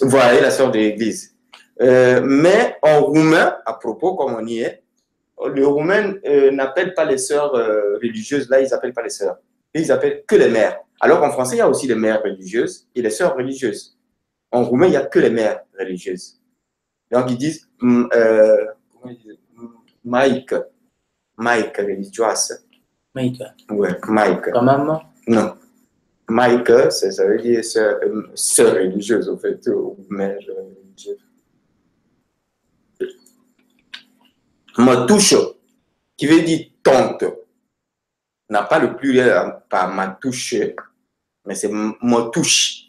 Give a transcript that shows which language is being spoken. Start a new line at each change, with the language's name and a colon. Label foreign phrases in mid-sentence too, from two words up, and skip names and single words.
French: Voilà, la sœur de l'église. Mais en roumain, à propos, comme on y est, le roumain n'appelle pas les sœurs religieuses, là, ils n'appellent pas les sœurs. Ils appellent que les mères. Alors qu'en français, il y a aussi les mères religieuses et les sœurs religieuses. En roumain, il n'y a que les mères religieuses. Donc, ils disent
Romanian: Maică religioasă.
French: Maică. Ouais, Maică. Pas maman? Non. Maică, ça veut dire sœur religieuse, en fait, ou mère religieuse. Mătușă, qui veut dire tante, n'a pas le pluriel par mătușe, mais c'est mătuși.